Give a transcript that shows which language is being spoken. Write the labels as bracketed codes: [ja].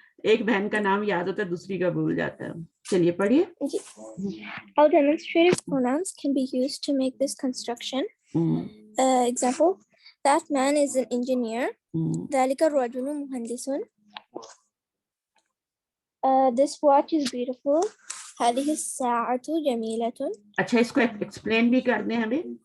[ur] ایک بہن کا نام یاد ہوتا ہے, دوسری کا بھول جاتا ہے. چلیے پڑھیے. [en] How demonstrative pronouns can be used to make this construction. Example, that man is an engineer. [ar] ذلك الرجل مهندس. [en] This watch is beautiful. [ar] هذه الساعة جميلة. [ur] اچھا, اس کو ایکسپلین بھی کر دیں ہمیں.